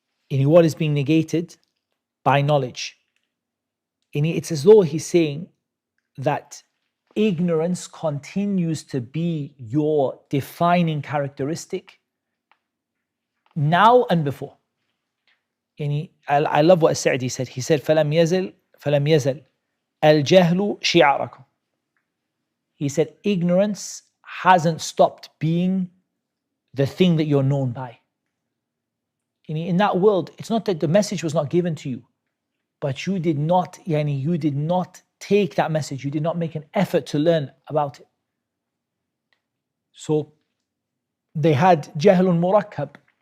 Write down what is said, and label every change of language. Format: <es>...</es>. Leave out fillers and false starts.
<en>What is being negated by knowledge. It's as though he's saying that ignorance continues to be your defining characteristic now and before. I love what As-Sajdah said. He said,</en> <ar>فَلَمْ يَزَلْ الْجَهْلُ شِعَارَكُمْ.</ar> <en>He said, ignorance hasn't stopped being the thing that you're known by. In that world, it's not that the message was not given to you, but you did not take that message. You did not make an effort to learn about it. So they had jahlun murakkab.</en>